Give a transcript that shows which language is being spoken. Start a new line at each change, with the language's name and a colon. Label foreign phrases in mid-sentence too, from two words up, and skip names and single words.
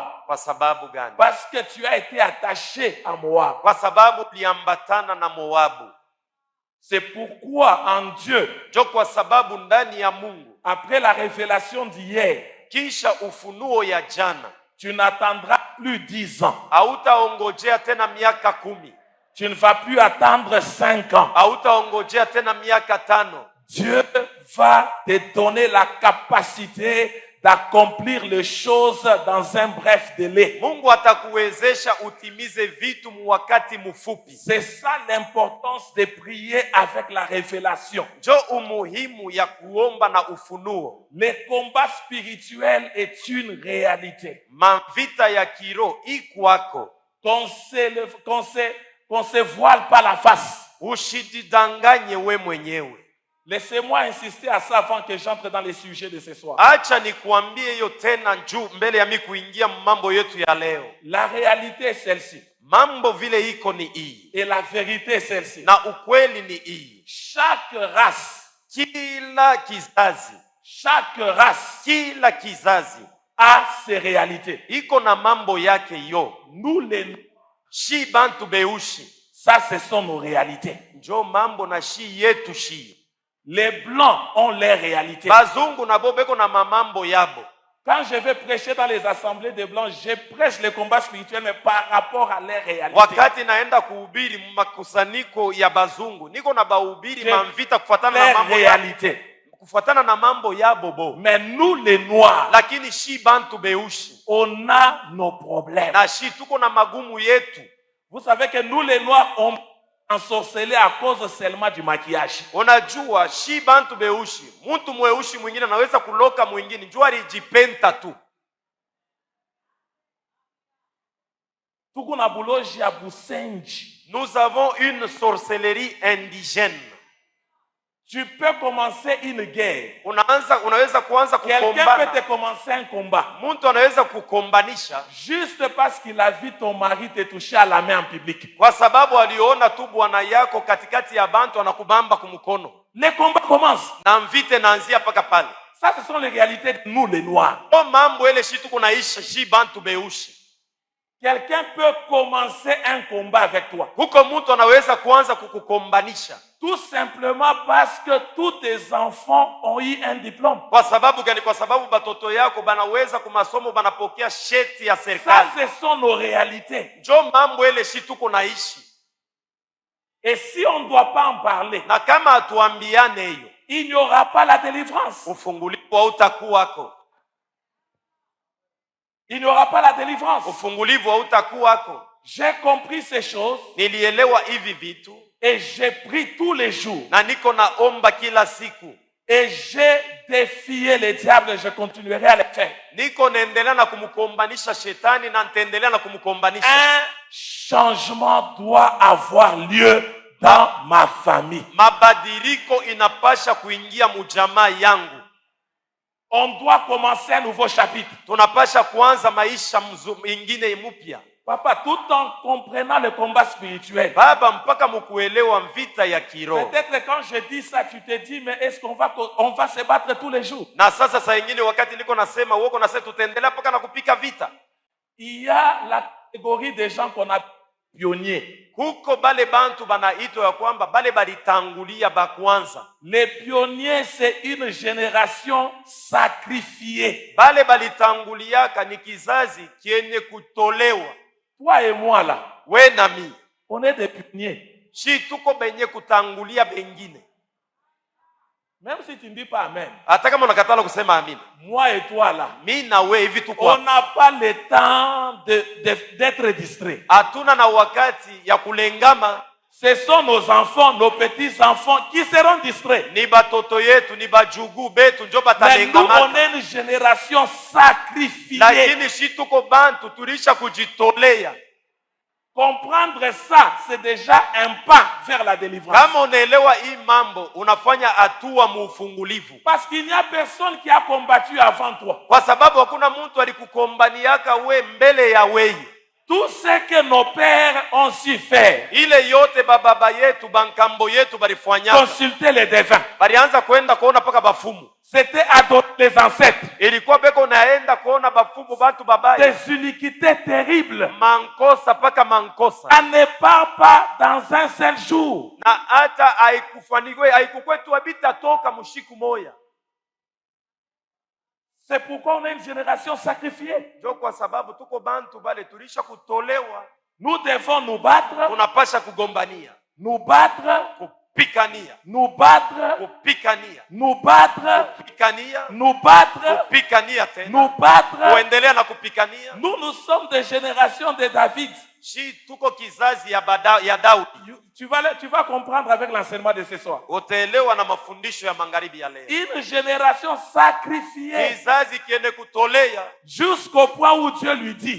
Swahili: Kwa sababu gani?
French: Parce que tu as été attaché à Moab.
Swahili: Kwa sababu uliambatana na Moabu.
French: C'est pourquoi en Dieu,
Swahili: Jo, kwa sababu ndani ya Mungu,
French: après la révélation d'hier,
Swahili: kisha ufunuo ya jana,
French: tu n'attendras plus 10 ans.
Swahili: hautaongojea tena miaka 10,
French: Tu ne vas plus attendre 5 ans.
Swahili: hautaongojea tena miaka 5.
French: Dieu va te donner la capacité d'accomplir les choses dans un bref délai.
Swahili: Mungu atakuwezesha utimize vitu mu wakati mfupi.
French: C'est ça l'importance de prier avec la révélation.
Swahili: Jo, umuhimu ya kuomba na ufunuo.
French: Le combat spirituel est une réalité.
Swahili: Mavita ya kiro ikwako,
French: Qu'on se voile pas la face.
Swahili: ushidanganye we mwenyewe.
French: Laissez-moi insister à ça avant que j'entre dans les sujets de ce soir.
Swahili: Acha nikuambie hiyo tena juu mbele ya mimi kuingia mambo yetu ya leo.
French: La réalité est celle-ci.
Swahili: Mambo vile iko ni hii,
French: Et la vérité est celle-ci.
Swahili: na ukweli ni hii.
French: Chaque race,
Swahili: Kila kizazi
French: a ses réalités.
Swahili: iko na mambo yake yo.
French: Nous les
Swahili: Shi bantu beushi.
French: Ça, ce sont nos réalités.
Swahili: Njo mambo na shi yetu shi.
French: Les blancs ont leurs réalités.
Swahili: Bazungu na bobeko na mamambo yabo.
French: Quand je vais prêcher dans les assemblées de blancs, je prêche les combats spirituels, mais par rapport à leurs réalités.
Swahili: Wakati naenda kuhubiri makusanyiko ya bazungu, niko na bahubiri mamvita kufuatana na mambo
French: réalité.
Swahili: Kufuatana na mambo yabo bo.
French: Mais nous les noirs,
Swahili: lakini shi bantu beushi,
French: on a nos problèmes.
Swahili: Na shi tuko na magumu yetu.
French: Vous savez que nous les noirs, on ensorcelé à cause seulement du maquillage.
Swahili: Unajua shi bantu beushi, mtu mweushi mwingine anaweza kuloka mwingine, njoo alijipenta tu. Tuko na buloji ya busenji.
French: Nous avons une sorcellerie indigène. Tu peux commencer une guerre.
Swahili: Unaweza kuanza kukombana.
French: Quelqu'un peut te commencer un combat.
Swahili: Mtu anaweza kukombanisha
French: juste parce qu'il a vu ton mari te toucher à la main en public.
Swahili: Kwa sababu aliona tu bwana yako katikati ya bantu anakubamba kumkono.
French: Les combats commencent.
Swahili: Na mvite naanzia paka pale.
French: Ça, ce sont les réalités de nous les noirs.
Swahili: O mambo ele shi tuko naisha shi bantu beushi.
French: Quelqu'un peut commencer un combat avec toi.
Swahili: Huko mtu anaweza kuanza kukukombanisha.
French: Tout simplement parce que tous tes enfants ont eu un diplôme.
Swahili: Kwa sababu gani? Kwa sababu batoto yako banaweza kumasomo banapokea sheti ya serikali.
French: Ça, ce sont nos réalités.
Swahili: Njo mambo ele shi tuko naishi.
French: Et si on ne doit pas en parler,
Swahili: na kama atuambiane hiyo,
French: il n'y aura pas la délivrance.
Swahili: Ufungulivu hautakuwako.
French: Il n'y aura pas la délivrance.
Swahili: Ufungulivu hautakuwako.
French: J'ai compris ces choses.
Swahili: Nilielewa hivi vitu.
French: Et j'ai pris tous les jours.
Swahili: Na niko naomba kila siku.
French: Et j'ai défié le diable et je continuerai à le faire.
Swahili: Niko naendelea na kumkombanisha shetani na nitaendelea na kumkombanisha.
French: Un changement doit avoir lieu dans ma famille.
Swahili: Mabadiliko inapasha kuingia mujamaa yangu.
French: On doit commencer un nouveau chapitre.
Swahili: Tunapasha kuanza maisha mingine mpya.
French: Papa, tout en comprenant le combat spirituel.
Swahili: Baba, mpaka mkuelewa vita ya kiroho.
French: Peut-être quand je dis ça, tu te dis, mais est-ce qu'on va se battre tous les jours?
Swahili: Na sasa saa nyingine wakati niko nasema, uko nasema tutaendelea mpaka na kupika vita.
French: Il y a la catégorie des gens qu'on a pionniers.
Swahili: Huko bale bantu banaitwa ya kwamba bale balitangulia bakwanza.
French: Les pionniers, c'est une génération sacrifiée.
Swahili: Bale balitanguliaka ni kizazi kienye kutolewa.
French: Toi et moi là,
Swahili: we na mi,
French: on est des pionniers.
Swahili: Si tuko benye kutangulia bengine.
French: Même si tu ne dis pas amen.
Swahili: Hata kama unakatala kusema amina.
French: Moi et toi là.
Swahili: Mi na we hivi tuko.
French: On n'a pas le temps d'être distrait.
Swahili: Hatuna na wakati ya kulengama.
French: Ce sont nos enfants, nos petits-enfants qui seront distraits.
Swahili: Ni batoto yetu, ni bajugu betu njo batalengama.
French: Mais nous, on est une génération sacrifiée.
Swahili: Lakini si tuko bantu tulisha kujitolea.
French: Comprendre ça, c'est déjà un pas vers la délivrance.
Swahili: Kama unaelewa hii mambo, unafanya hatua muufungulivu.
French: Parce qu'il n'y a personne qui a combattu avant toi.
Swahili: Kwa sababu hakuna mtu alikukombaniaka we mbele ya wewe.
French: Tout ce que nos pères ont su faire.
Swahili: Ile yote baba yetu, bankambo yetu balifanya.
French: Consulter les devins.
Swahili: Balianza kwenda kuona paka bafumu.
French: C'était adorer les ancêtres.
Swahili: Ilikuwa beko naenda kuona bafumu bantu babaya.
French: Des iniquités terribles.
Swahili: Mankosa paka mankosa.
French: Ça ne part pas dans un seul jour.
Swahili: Na hata haikufanikiwa, haikukwetu habita toka mushiku moya.
French: C'est pourquoi on est une génération sacrifiée.
Swahili: Ndio kwa sababu tuko bantu bale tulisha kutolewa.
French: Nous devons nous battre.
Swahili: Tunapasha kugombania.
French: Nous battre.
Swahili: Kupikania.
French: Nous battre.
Swahili: Kupikania.
French: Nous battre.
Swahili: Kupikania.
French: Nous battre.
Swahili: Kupikania tena.
French: Nous battre.
Swahili: Kuendelea na kupikania.
French: Nous sommes des générations de David.
Swahili: Si tuko kizazi ya Daudi.
French: Tu vas comprendre avec l'enseignement de ce soir.
Swahili: Utaelewa na mafundisho ya magharibi ya leo.
French: Une génération sacrifiée.
Swahili: Kizazi kiende kutolea.
French: Jusqu'au point où Dieu lui dit.